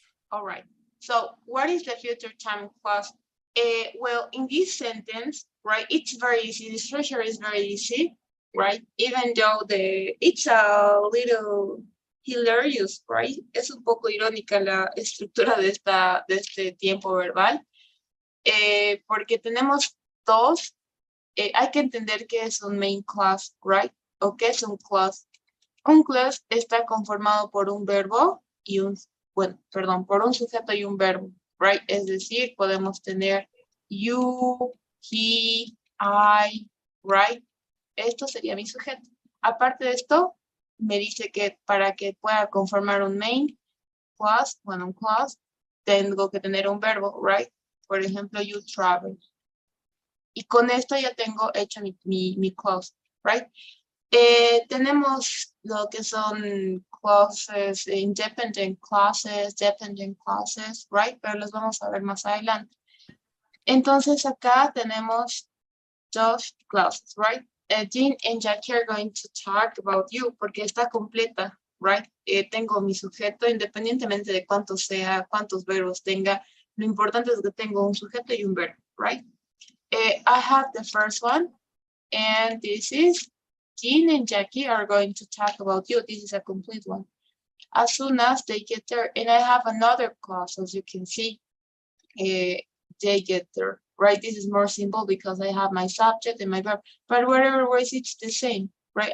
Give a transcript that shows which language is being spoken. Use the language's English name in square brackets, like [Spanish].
[English] All right, so what is the future time clause? Well, in this sentence, right, it's very easy. The structure is very easy, right? Even though it's a little hilarious, right? [Spanish] Es un poco irónica la estructura de este tiempo verbal, porque tenemos dos, hay que entender que es un main clause, [English] right? [Spanish] O que es un clause. Un clause está conformado por un verbo y por un sujeto y un verbo, [English] right? [Spanish] Es decir, podemos tener you, he, I, [English] right? [Spanish] Esto sería mi sujeto. Aparte de esto, me dice que para que pueda conformar un main clause, un clause, tengo que tener un verbo, [English] right? [Spanish] Por ejemplo, [English] you travel. [Spanish] Y con esto ya tengo hecho mi clause, [English] right? [Spanish] Tenemos lo que son clauses, independent clauses, dependent clauses, [English] right? [Spanish] Pero los vamos a ver más adelante. Entonces acá tenemos dos clauses, [English] right? Dean and Jackie are going to talk about you, [Spanish] porque está completa, [English] right? [Spanish] Tengo mi sujeto, independientemente de cuánto sea, cuántos verbos tenga, lo importante es que tengo un sujeto y un verbo, [English] right? I have the first one, and this is Dean and Jackie are going to talk about you. This is a complete one. As soon as they get there, and I have another clause, as you can see, they get there, right? This is more simple because I have my subject and my verb, but whatever ways it's the same, right?